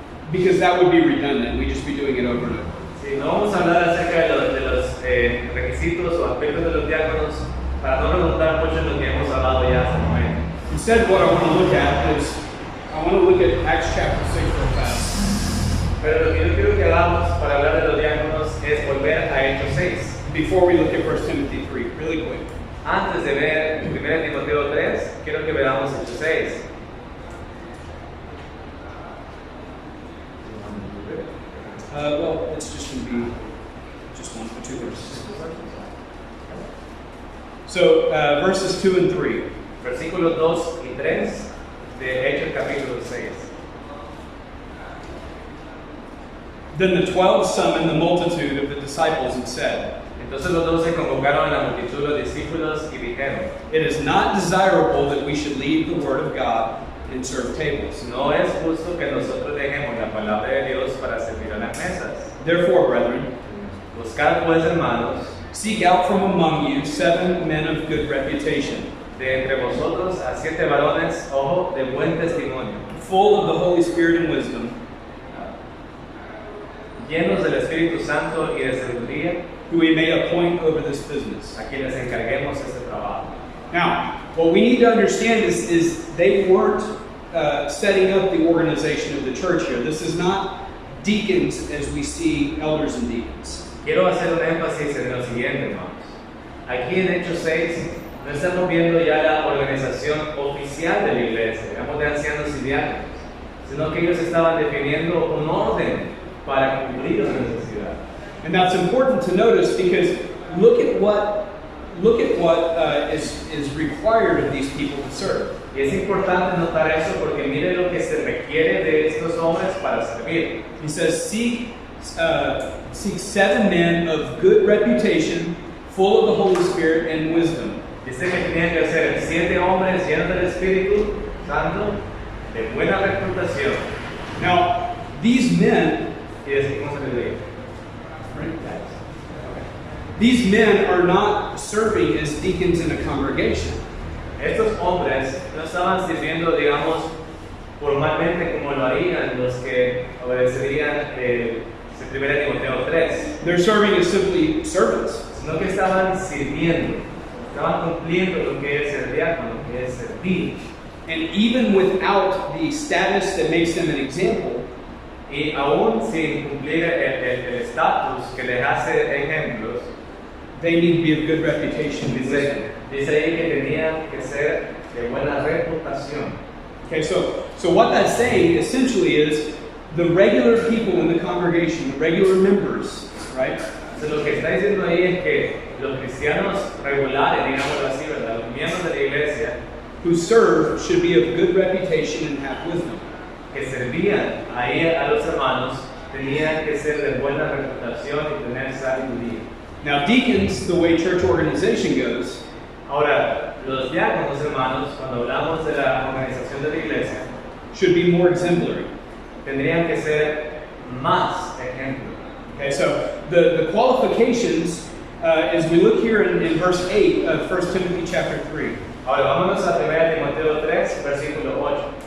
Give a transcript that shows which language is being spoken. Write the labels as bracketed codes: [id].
[en] Because that would be redundant. We'd just be doing it over and over. [es] Sí, no vamos a hablar acerca de los requisitos o aspectos de los diáconos para no preguntar mucho en lo que hemos hablado ya hasta el momento. [en] Instead, what I want to look at is, I want to look at Acts chapter 6 real fast. [es] Pero lo que yo quiero que hagamos para hablar de los diáconos es volver a Hechos 6. [en] Before we look at 1 Timothy 3, really quick. [es] Antes de ver 1 Timoteo 3, quiero que veamos Hechos 6. [en] Well, it's just going to be just one or two verses. So, verses 2 and 3. [es] Versículos 2 y 3 de Hechos capítulo 6. [en] Then the 12 summoned the multitude of the disciples and said, [es] Entonces los 12 convocaron a la multitud de los discípulos y dijeron, [en] "It is not desirable that we should leave the word of God and serve tables. [es] no es justo que nosotros dejemos la palabra de Dios para servir a las mesas. [en] Therefore, brethren, [es] Buscad pues, hermanos, [en] seek out from among you 7 men of good reputation, [es] de entre vosotros a 7 varones, ojo, de buen testimonio, [en] full of the Holy Spirit and wisdom, [es] llenos del Espíritu Santo y de sabiduría, [en] who we may appoint over this business." [es] a quienes encarguemos este trabajo. [en] Now, what we need to understand is they weren't setting up the organization of the church here. This is not deacons as we see elders and deacons. [es] Quiero hacer un énfasis en lo siguiente, hermanos. Aquí en Hechos 6 no estamos viendo ya la organización oficial de la iglesia, digamos de ancianos y diáconos, sino que ellos estaban definiendo un orden para cubrir la necesidad. [en] And that's important to notice because look at what is required of these people to serve. [es] Y es importante notar eso porque mire lo que se requiere de estos hombres para servir. [en] He says, seek 7 men of good reputation, full of the Holy Spirit and wisdom. [es] Dice que tenían que ser 7 hombres llenos del Espíritu Santo, de buena reputación. [en] Now, these men, [es] Y decimos en el libro. [en] these men are not serving as deacons in a congregation. [es] Estos hombres no estaban sirviendo, digamos, formalmente como lo harían los que obedecerían el 1 Timoteo 3, [en] They're serving as simply servants. [es] sino que estaban sirviendo, estaban cumpliendo lo que es el diácono, lo que es servir. [en] And even without the status that makes them an example, [es] Y aún sin cumplir el estatus que les hace ejemplos, [en] they need to be of good reputation. and wisdom. [es] dice ahí que tenían que ser de buena reputación. [en] Okay, so what that's saying essentially is the regular people in the congregation, the regular members, right? [es] Entonces, lo que está diciendo ahí es que los cristianos regulares, digámoslo así, ¿verdad? Los miembros de la iglesia [en] Who serve should be of good reputation and have wisdom. [es] que servían ahí a los hermanos tenían que ser de buena reputación y tener sabiduría. [en] Now, deacons, the way church organization goes, [es] Ahora, los diáconos, hermanos, cuando hablamos de la organización de la iglesia, [en] should be more exemplary. [es] tendrían que ser más ejemplos. [en] Okay, so the qualifications, as we look here in verse 8 of 1 Timothy chapter 3. [es] Ahora, vámonos a 1 Timoteo 3, versículo 8.